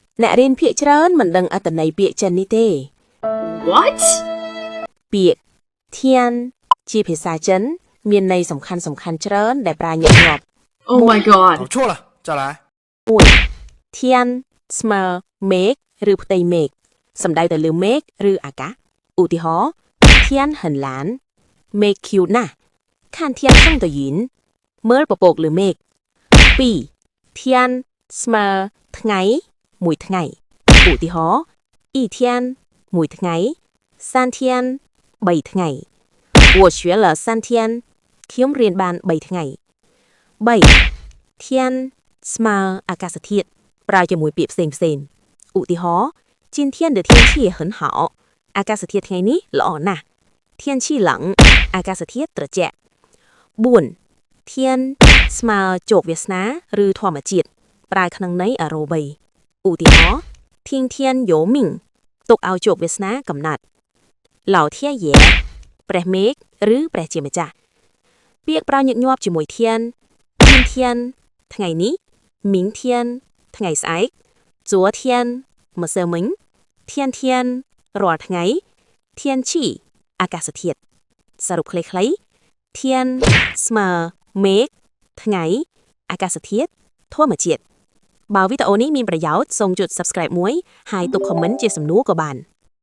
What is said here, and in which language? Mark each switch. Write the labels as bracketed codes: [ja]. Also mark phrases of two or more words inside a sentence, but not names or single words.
[km] អ្នករៀនភាគច្រើនមិនដឹងអត្ថន័យពាក្យចិននេះទេ [en] What? [km] ពាក្យ Tian ជាភាសាចិនមានន័យសំខាន់ច្រើនដែលប្រើញឹកញាប់ [en] Oh my god. [zh] 搞错了，再来。 [km] 1. Tian ស្មើមេឃឬផ្ទៃមេឃសំដៅទៅលើមេឃឬអាកាសឧទាហរណ៍ [zh] Tian 很蓝 [km] មេឃ cute ណាស់ [zh] 看天上的云 [km] មើលពពកលើមេឃ 2. Tian ស្មើថ្ងៃមួយថ្ងៃឧទាហរណ៍ [zh] 一天 [km] មួយថ្ងៃ [zh] 三天 [km] 3 ថ្ងៃ [zh] 我学了3天 [km] ខ្ញុំរៀនបាន3ថ្ងៃ 3. 天ស្មើអាកាសធាតុប្រើជាមួយពាក្យផ្សេងឧទាហរណ៍ [zh] 今天的天气很好 [km] អាកាសធាតុថ្ងៃនេះល្អណាស់ [zh] 天气冷 [km] អាកាសធាតុត្រជាក់ 4. 天ស្មើជោគវាសនាឬធម្មជាតិប្រើក្នុងន័យអរូបីឧទាហរណ៍天天有命ទុកឲ្យជោគវាសនាកំណត់老天爷ព្រះមេឃ ឬព្រះជាម្ចាស់ពាក្យប្រើញឹកញាប់ជាមួយ天ថ្ងៃនេះ明天ថ្ងៃស្អែក昨天ម្សិលមិញ天រាល់ថ្ងៃ天气អាកាសធាតុសរុបខ្លីៗ天ស្មើមេឃថ្ងៃអាកាសធាតុធម្មជាតិបើវីដេអូនេះមានប្រយោជន៍សូមចុច Subscribe មួយហើយទុក comment ជាសំណួរក៏បាន